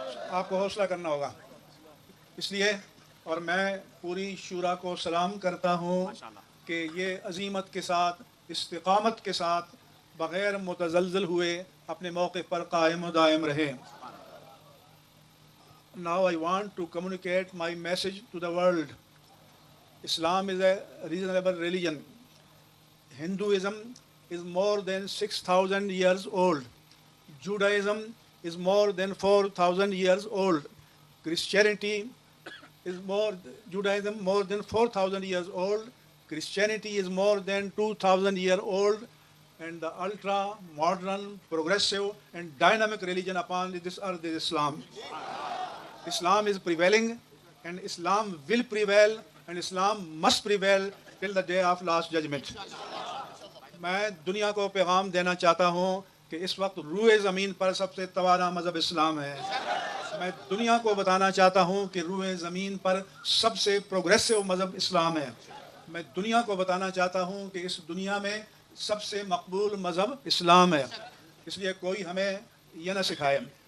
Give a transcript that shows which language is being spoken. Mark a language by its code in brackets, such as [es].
[ur] آپ کو حوصلہ کرنا ہوگا۔ اس لیے اور میں پوری شورا کو سلام کرتا ہوں کہ یہ عزیمت کے ساتھ، استقامت کے ساتھ، بغیر متزلزل ہوئے اپنے موقف پر قائم و دائم رہے۔ [en] Now I want to communicate my message to the world. Islam is a reasonable religion. Hinduism is more than 6,000 years old. Judaism is more than 4,000 years old. Christianity is Judaism more than 4,000 years old. Christianity is more than 2,000 years old. And the ultra modern, progressive and dynamic religion upon this earth is Islam. Islam is prevailing, and Islam will prevail, and Islam must prevail till the day of last judgment. [ur] میں دنیا کو پیغام دینا چاہتا ہوں کہ اس وقت روئے زمین پر سب سے توانا مذہب اسلام ہے۔ میں دنیا کو بتانا چاہتا ہوں کہ روئے زمین پر سب سے پروگریسو مذہب اسلام ہے۔ میں دنیا کو بتانا چاہتا ہوں کہ اس دنیا میں سب سے مقبول مذہب اسلام ہے۔ اس لیے کوئی ہمیں یہ نہ سکھائے۔